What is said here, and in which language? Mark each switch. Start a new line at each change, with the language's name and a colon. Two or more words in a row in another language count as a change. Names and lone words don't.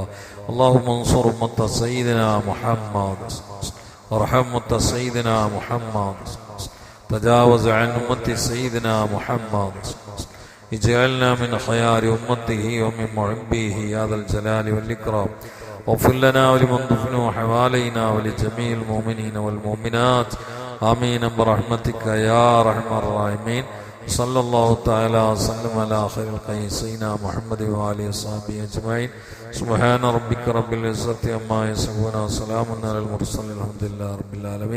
Arabic: اللهم انصر أمة سيدنا محمد ورحمة سيدنا محمد تجاوز عن أمة سيدنا محمد اجعلنا من خيار أمته ومن محبيه يا ذا الجلال والإكرام. واغفر لنا ولمن دفنوا حوالينا ولجميع المؤمنين والمؤمنات آمين برحمتك يا أرحم الراحمين. صلى الله تعالى وسلم على خير الخلق سيدنا محمد وآله وصحبه أجمعين. سبحان ربك رب العزة عما يصفون وسلام على المرسلين الحمد لله رب العالمين.